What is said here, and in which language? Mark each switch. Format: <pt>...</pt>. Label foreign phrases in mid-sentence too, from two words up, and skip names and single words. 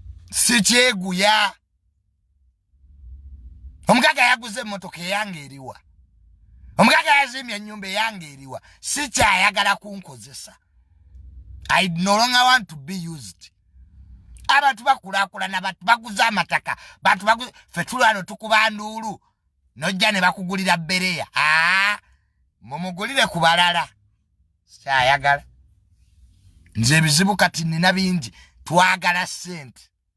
<lg>Si kyeguya. Omugagga yaguze emmotoka eyange eriwa. Omugagga yazimbye ennyumba eyange eriwa. Si kyayagala kunkozesa.</lg> <en>I no longer want to be used.</en> <lg>Abantu bakulaakulana, abantu baguze amataka, abantu baguze, ffe tuli wano tukuba nduulu. Nojja ne bakugulira Bereya. Ah, mumugulire ku balala. Sikyayagala. Nze ebizibu kati nina bingi. Twagala ssente.</lg>